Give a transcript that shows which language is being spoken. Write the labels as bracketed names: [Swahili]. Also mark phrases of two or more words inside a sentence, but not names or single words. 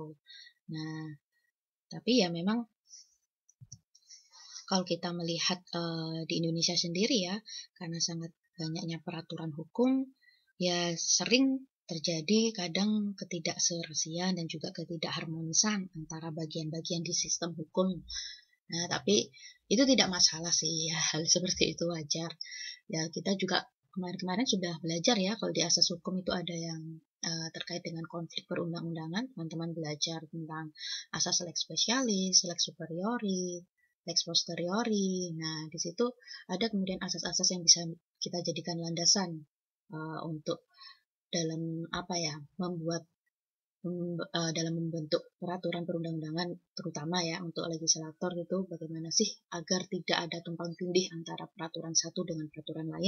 [Indonesian] Nah, tapi ya memang kalau kita melihat di Indonesia sendiri ya, karena sangat banyaknya peraturan hukum, ya sering terjadi kadang ketidakserasian dan juga ketidakharmonisan antara bagian-bagian di sistem hukum. Nah, tapi itu tidak masalah sih ya, hal seperti itu wajar. Ya, kita juga kemarin-kemarin sudah belajar ya, kalau di asas hukum itu ada yang terkait dengan konflik perundang-undangan, teman-teman belajar tentang asas [Latin] lex specialis, lex superiori, lex posteriori. [Indonesian] Nah, di situ ada kemudian asas-asas yang bisa kita jadikan landasan untuk dalam apa ya, dalam membentuk peraturan perundang-undangan, terutama ya untuk legislator itu bagaimana sih agar tidak ada tumpang tindih antara peraturan satu dengan peraturan lain.